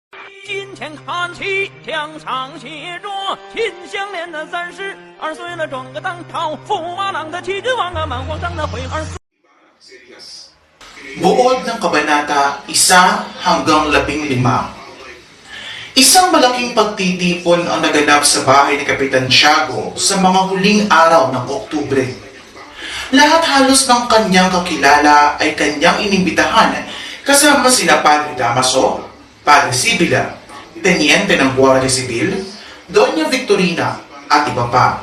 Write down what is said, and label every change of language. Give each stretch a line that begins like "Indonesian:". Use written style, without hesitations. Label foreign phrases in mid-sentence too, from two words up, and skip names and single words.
Chinese: 今天看齐墙上写着秦香莲的32岁了，装个当朝驸马郎的齐君王啊，满皇上的会儿。
Filipino: Buod ng Kabanata 1 hanggang 15. Isang malaking pagtitipon ang naganap sa bahay ni Kapitan Tiago sa mga huling araw ng Oktubre. Lahat halos ng kanyang kakilala ay kanyang inimbitahan kasama sina Padre Damaso, Padre Sibila, Teniente ng Guardia Civil, Doña Victorina at iba pa.